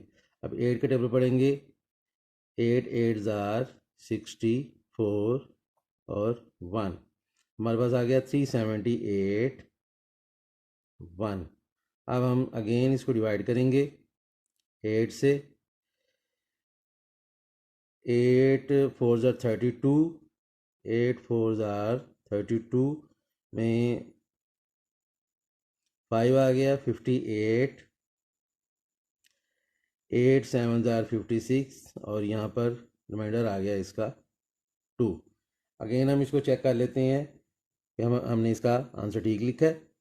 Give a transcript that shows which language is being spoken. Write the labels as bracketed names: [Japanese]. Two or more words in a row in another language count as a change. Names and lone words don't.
[Hindi] अब 8 के टेबल पढ़ेंगे, [English] 8 8s are 64 [Hindi] और 1, हमारे पास आ गया 378 1। अब हम अगेन इसको डिवाइड करेंगे 8 से, [English] 8 4s are 32, 8 4s are 32 [Hindi] में 5 आ गया 58, [English] 8 7s are 56 [Hindi] और यहाँ पर रिमाइंडर आ गया इसका 2। अगेन हम इसको चेक कर लेते हैं कि हमने इसका आंसर ठीक लिखा है।